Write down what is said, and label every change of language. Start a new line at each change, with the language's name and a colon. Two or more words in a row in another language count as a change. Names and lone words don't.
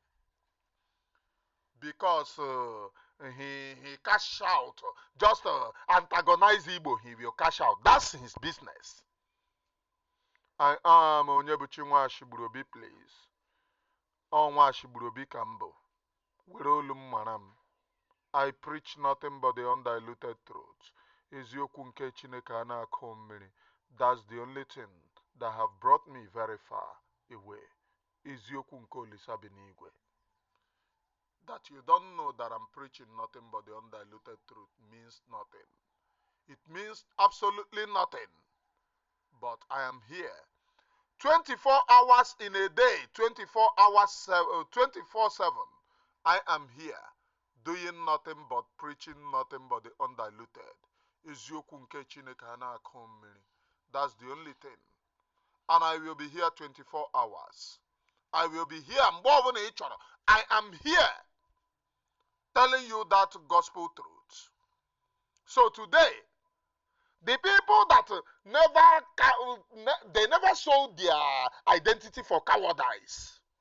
English: Because he cash out, just antagonize Igbo, he will cash out. That's his business. I am Onyebuchi Nwashigburobi, please.
Igbo: Nwashigburobi Kambo. Werolum Manam.
English: I preach nothing but the undiluted truth.
Igbo: Eziokwu nke Chineke ana-akọ mmiri.
English: That's the only thing that have brought me very far away.
Igbo: Eziokwu nke Olisa bi n'igwe.
English: That you don't know that I'm preaching nothing but the undiluted truth means nothing. It means absolutely nothing. But I am here 24 hours in a day, 24 hours, 24/7. I am here doing nothing but preaching nothing but the undiluted.
Igbo: Eziokwu nke Chineke ana-akọ mmiri.
English: That's the only thing. And I will be here 24 hours. I will be here. I am here telling you that gospel truth. So today, the people that never sold their identity for cowardice.